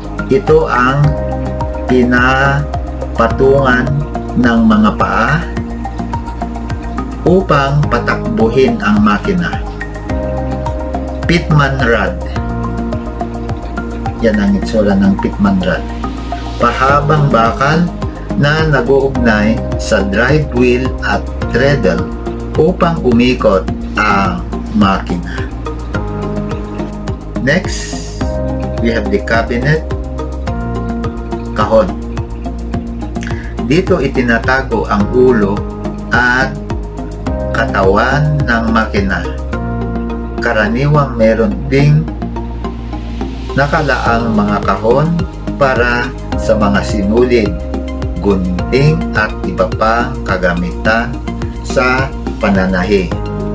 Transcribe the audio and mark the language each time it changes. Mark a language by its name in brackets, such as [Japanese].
[Filipino] Ito ang pinapatungan ng mga paa upang patakbuhin ang makina. Pitman rod. Yan ang itsura ng pitman rod. Pahabang bakal na nag-uugnay sa drive wheel at treadle upang umikot ang makina. [English] Next, we have the cabinet, kahon. [Filipino] Dito itinatago ang ulo at katawan ng makina. Karaniwang meron ding nakalaang mga kahon para sa mga sinulid, gunting at iba pang kagamitan sa pananahi.